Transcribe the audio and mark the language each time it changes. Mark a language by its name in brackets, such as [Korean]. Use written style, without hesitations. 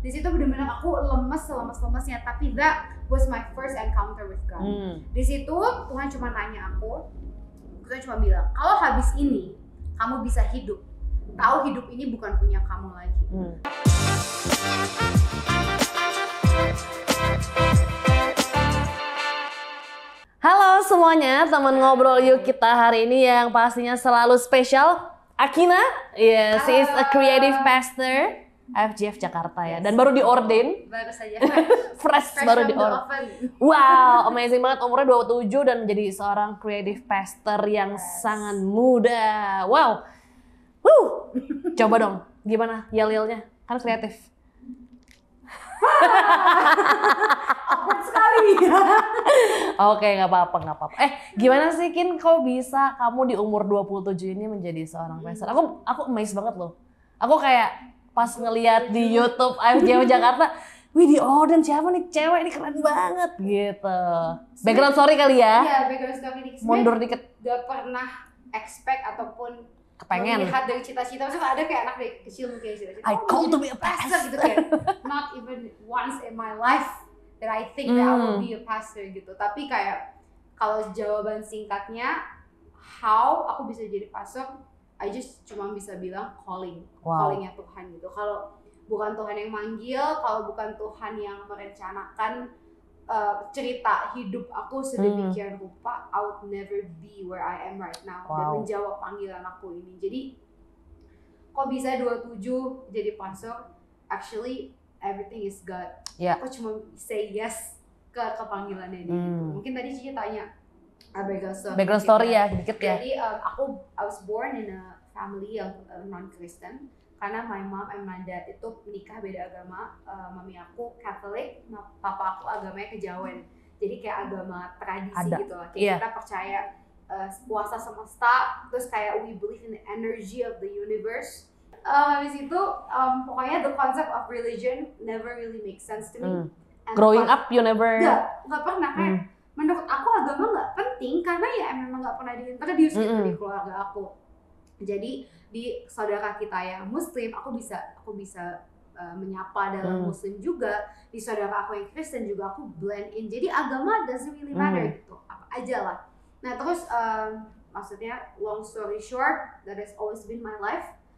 [Indonesian] Di situ benar-benar aku lemes-lemesnya, tapi [English] that was my first encounter with God. [Indonesian] Di situ Tuhan cuma nanya aku, Tuhan cuma bilang, kalau habis ini kamu bisa hidup, tahu hidup ini bukan punya kamu lagi. Halo semuanya, teman ngobrol yuk kita hari ini yang pastinya selalu spesial. [English] Akina, she is a creative pastor FGF Jakarta [Indonesian] ya, dan baru diordain. Baru saja fresh baru diordain. Wow, amazing banget, umurnya 27 dan menjadi seorang creative pastor yang sangat muda. Wow, coba dong, gimana yel-yelnya? Kan kreatif. Awkward sekali. Oke, nggak apa-apa. Gimana sih Kin, kok bisa kamu di umur 27 ini menjadi seorang pastor? Aku amazed banget loh. Aku kayak pas ngeliat di YouTube FGF Jakarta, wih diordain siapa nih cewek, ini keren banget gitu. Background story kali ya? Iya, background story dikit. Mundur dikit. Gak pernah expect ataupun kepengen melihat dari cita-cita. Maksudnya ada kayak anak dari kecil mungkin cita-cita, [English] I call to be a pastor [Indonesian] gitu kayak. [English] Not even once in my life that I think that I will be a pastor gitu. [Indonesian] Tapi kayak kalau jawaban singkatnya how aku bisa jadi pastor, [English] I just [Indonesian] cuma bisa bilang calling. Callingnya Tuhan gitu. Kalau bukan Tuhan yang manggil, kalau bukan Tuhan yang merencanakan cerita hidup aku sedemikian rupa, [English] I would never be where I am right now [Indonesian] dan menjawab panggilan aku ini. Jadi kok bisa 27 jadi pastor? [English] Actually everything is God. [Indonesian] Aku cuma say yes ke panggilannya gitu. Mungkin tadi Cici tanya background story ya dikit ya. [English] Jadi I was born in a family yang non-Kristen. [Indonesian] Karena [English] my mom and my dad [Indonesian] itu menikah beda agama. Mami aku Catholic, papa aku agamanya kejawen. Jadi kayak agama tradisi gitu lah. Kita percaya kuasa semesta, terus kayak [English] we believe in the energy of the universe. [Indonesian] Habis itu pokoknya [English] the concept of religion never really makes sense to me. Growing up you never? [Indonesian] Nggak pernah. Kayak menurut aku agama nggak penting karena ya memang nggak pernah diintroduce gitu di keluarga aku. Jadi di saudara kita yang Muslim, aku bisa menyapa dalam Muslim juga. Di saudara aku yang Kristen juga aku blend in. Jadi agama [English] doesn't really matter [Indonesian] gitu, apa aja lah. Nah terus maksudnya [English] long story short, that has always been my life.